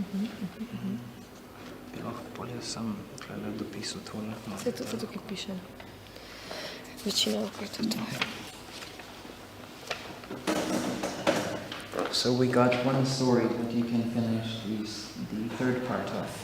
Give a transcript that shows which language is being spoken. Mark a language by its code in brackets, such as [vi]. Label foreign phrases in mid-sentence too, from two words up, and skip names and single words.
[sl] Bi lahko bolje sam tukaj dopisal tole. Vse to tukaj piše. Večina okrat je to. [en] So we got one story that you can finish the third part of.